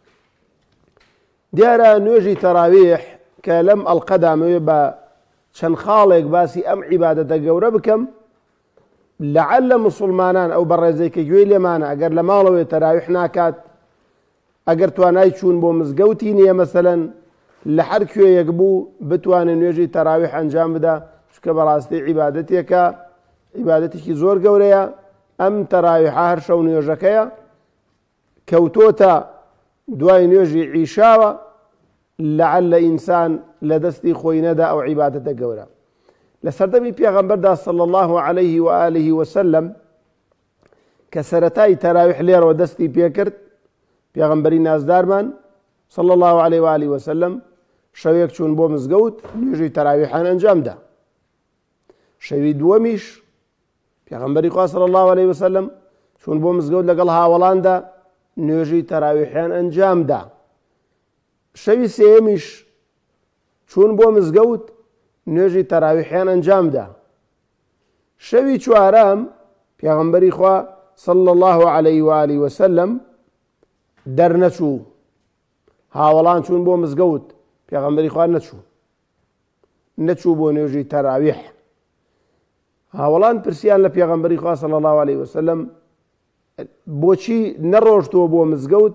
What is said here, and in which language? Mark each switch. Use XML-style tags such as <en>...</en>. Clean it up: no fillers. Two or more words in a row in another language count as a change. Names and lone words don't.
<ckb>دیارە نوێژی تەراویح کە لەم ئەڵقەدامەوێ بە چەند خاڵێک باسی ئەم عیبادەتە گەورە بکەم، لەعەلە مسلمانان ئەو بەڕێزەی کە گوێی لێمانە ئەگەر لە ماڵەوەی تەراویح ناکات، ئەگەر توانای چوون بۆ مزگەوتی نییە مەسەلەن لە هەر کوێیەک بوو بتوانێت نوێژی تەراویح ئەنجام بدا، چونکە بەڕاستی عیبادەتێکە، عیبادەتێکی زۆر گەورەیە. ئەم تەراویحە هەر شەو نوێژەکەیە، کەوتۆتە دوای نوێژی عیشاوە، لەعەلە ئینسان لە دەستی خۆی نەدا ئەو عیبادەتە گەورە. لە سەردەمی پێغەمبەردا</ckb> <ar>صلی الله عليه وآله وسلم</ar> <ckb>کە سەرەتای تەراویح لێرەوە دەستی پێکرد، پێغەمبەری نازدارمان</ckb> <ar>صلی الله عليه وآله وسلم</ar> <ckb>شەوێک چوون بۆ مزگەوت نوێژی تەراویحان ئەنجامدا. شەوی دووەمیش پێغەمبەری خوا</ckb> <ar>صلی الله عليه وسلم</ar> <ckb>چوون بۆ مزگەوت لەگەڵ هاوڵاندا نوێژی تەراویحیان ئەنجامدا. شەوی سێیەمیش چوون بۆ مزگەوت نوێژی تەراویحیان ئەنجامدا. شەوی چوارەم پێغەمبەری خوا</ckb> <ar>صلی الله عليه وآله وسلم</ar> <ckb>دەرنەچوو، هاوڵان چوون بۆ مزگەوت، پێغەمبەری خوا نەچوو بۆ نوێژی تەراویح. هاوڵان پرسیان لە پێغەمبەری خوا</ckb> <ar>صلی الله عليه وسلم</ar> <ckb>بۆچی نەڕۆژتەوە بۆ مزگەوت؟</ckb>